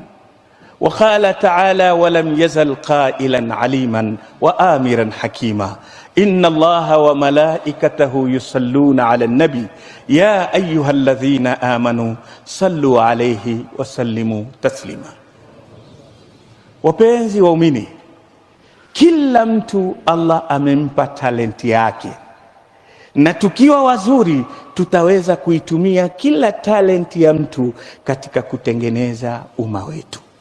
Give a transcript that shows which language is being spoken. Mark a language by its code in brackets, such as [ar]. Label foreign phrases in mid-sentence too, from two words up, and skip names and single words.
[ar] وقال تعالى ولم يزل قائلا عليما وآمرا حكيما. إن الله وملائكته يصلون على النبي يا أيها الذين آمنوا صلوا عليه وسلموا تسليما. [sw] Wapenzi waumini, kila mtu Allah amempa talenti yake, na tukiwa wazuri tutaweza kuitumia kila talenti ya mtu katika kutengeneza umma wetu.